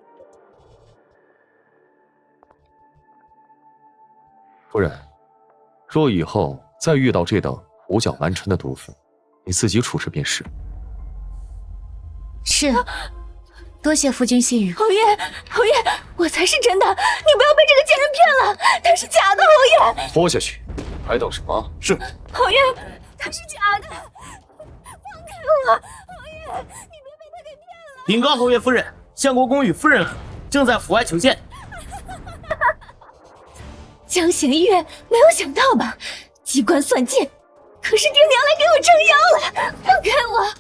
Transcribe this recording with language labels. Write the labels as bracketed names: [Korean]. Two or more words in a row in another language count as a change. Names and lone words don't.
[Chinese] 夫人，若以後再遇到這等胡攪蠻纏的毒婦，你自己處置便是。是，多謝夫君信任。侯爺，我才是真的，你不要被這個賤人騙了，他是假的。侯爺，拖下去，還等什麼？是。侯爺，他是假的，放開我！侯爺，你別被他給騙了。稟告侯爺夫人，相國公與夫人正在府外求見。江弦月，沒有想到吧？機關算盡，可是爹娘來給我撐腰了，放開我！